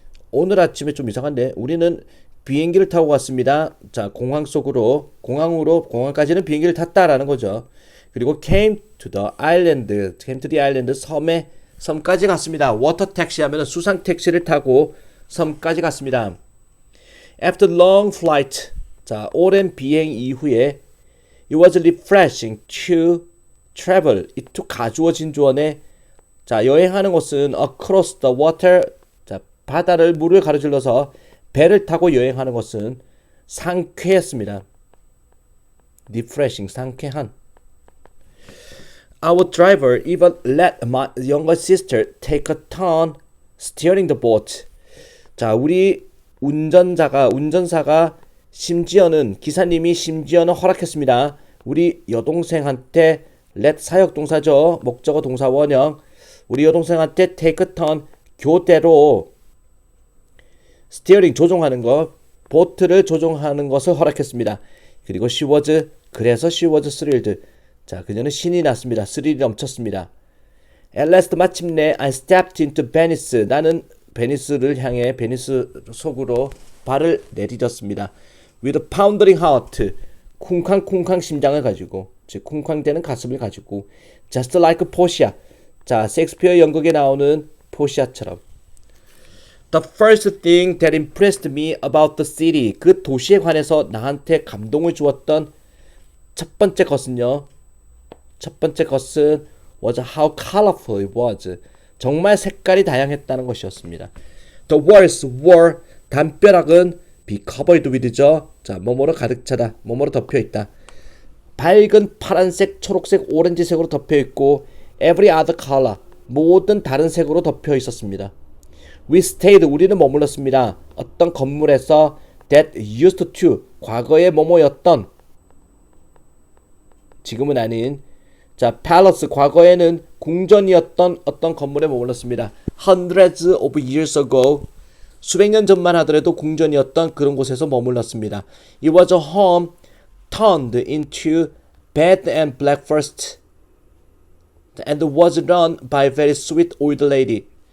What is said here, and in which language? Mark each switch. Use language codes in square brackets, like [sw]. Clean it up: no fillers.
[ko] 오늘 아침에 좀 이상한데 우리는 비행기를 타고 갔습니다. 자, 공항까지는 비행기를 탔다라는 거죠. 그리고 [en] came to the island, [ko] 섬까지 갔습니다. water taxi 하면 수상 택시를 타고 섬까지 갔습니다. [en] After long flight, 자, [ko] 오랜 비행 이후에 [en] it was refreshing to travel. [ko] 이 to 가주어진 조언에, 자, 여행하는 것은 [en] across the water, [ko] 자, 물을 가로질러서 배를 타고 여행하는 것은 상쾌했습니다. refreshing, 상쾌한. [en] Our driver even let my younger sister take a turn steering the boat. [ko] 자, 우리 운전사가 기사님이 심지어는 허락했습니다. 우리 여동생한테 let 사역동사죠. 목적어 동사 원형. 우리 여동생한테 [en] take a turn, [ko] 교대로 스티어링 조종하는 것, 보트를 조종하는 것을 허락했습니다. 그리고 [en] she was thrilled. [ko] 자, 그녀는 신이 났습니다. 스릴이 넘쳤습니다. [en] At last, 마침내 I stepped into Venice. [ko] 나는 베니스를 향해 베니스 속으로 발을 내디뎠습니다. [en] With a pounding heart. [ko] 쿵쾅쿵쾅 심장을 가지고, 즉 쿵쾅대는 가슴을 가지고, [en] just like Portia. [ko] 자, 셰익스피어 연극에 나오는 포시아처럼. [en] The first thing that impressed me about the city. [ko] 그 도시에 관해서 나한테 감동을 주었던 첫 번째 것은 [en] was how colorful it was. [ko] 정말 색깔이 다양했다는 것이었습니다. [en] The walls were, [ko] 담벼락은 [en] be covered with죠. [ko] 자, 뭐뭐로 가득 차다, 뭐뭐로 덮여 있다. 밝은 파란색, 초록색, 오렌지색으로 덮여 있고 [en] every other color, [ko] 모든 다른 색으로 덮여 있었습니다. [en] We stayed, [ko] 우리는 머물렀습니다. 어떤 건물에서 [en] that used to, [ko] 과거에 뭐뭐였던, 지금은 아닌, 자, palace, 과거에는 궁전이었던 어떤 건물에 머물렀습니다. [en] Hundreds of years ago, [ko] 수백 년 전만 하더라도 궁전이었던 그런 곳에서 머물렀습니다. [en] It was a home turned into bed and breakfast and was run by a very sweet old lady.